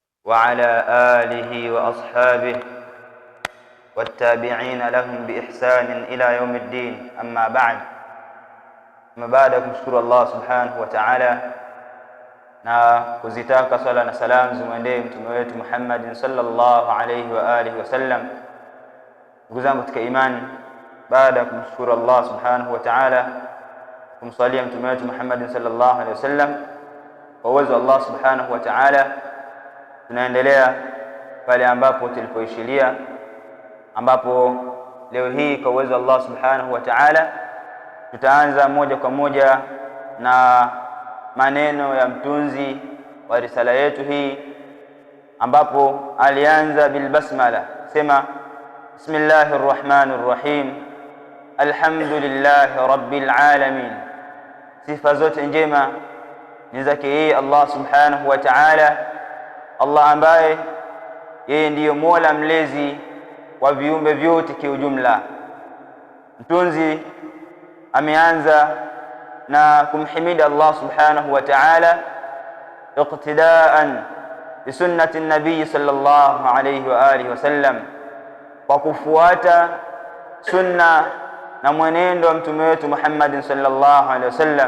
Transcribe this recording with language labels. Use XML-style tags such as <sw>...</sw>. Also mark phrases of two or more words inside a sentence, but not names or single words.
<ar>وعلى آله وأصحابه والتابعين لهم بإحسان إلى يوم الدين. أما بعد، ما بعدكم شكر الله سبحانه وتعالى</ar> <sw>na kuzitaka swala na salam zimwendee mtume wetu Muhammad</sw> <ar>صلى الله عليه وآله وسلم.</ar> <sw>Ndugu zangu katika imani, baada ya kumshukuru Allah</sw> <ar>سبحانه وتعالى,</ar> <sw>kumsalia mtume wetu Muhammad</sw> <ar>صلى الله عليه وسلم,</ar> <sw>kwa uwezo wa Allah</sw> <ar>سبحانه وتعالى</ar> <sw>tunaendelea pale ambapo tulipoishilia, ambapo leo hii kwa uwezo wa Allah</sw> <ar>سبحانه وتعالى</ar> <sw>tutaanza moja kwa moja na maneno ya mtunzi wa risala yetu hii, ambapo alianza</sw> <ar>بالبسملة,</ar> <sw>sema</sw> <ar>بسم الله الرحمن الرحيم الحمد لله رب العالمين.</ar> <sw>Sifa zote njema ni zake yeye Allah</sw> <ar>سبحانه وتعالى,</ar> <sw>Allah ambaye yeye ndiyo Mola mlezi wa viumbe vyote kiujumla. Mtunzi ameanza na kumhimidi Allah</sw> <ar>سبحانه وتعالى اقتداء بسنة النبي صلى الله عليه وآله وسلم,</ar> <sw>kwa kufuata sunna na mwenendo wa mtume wetu Muhammad</sw> <ar>صلى الله عليه وسلم.</ar>